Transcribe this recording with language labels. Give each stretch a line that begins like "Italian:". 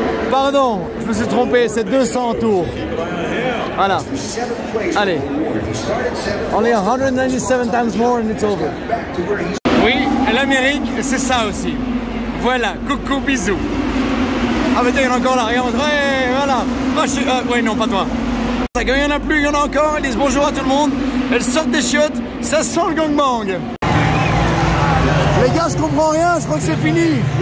French: Pardon, je me suis trompé, c'est 200 tours. Voilà. Allez.
English: Only 197 times more and it's over.
French: Oui, l'Amérique, c'est ça aussi. Voilà, coucou, bisous. Ah mais tiens, il y en a encore là, regarde. Ouais, voilà. Moi, ouais, non, pas toi. Il n'y en a plus, il y en a encore. Ils disent bonjour à tout le monde. Elles sortent des chiottes, ça sent le gangbang. Les gars, je comprends rien, je crois que c'est fini.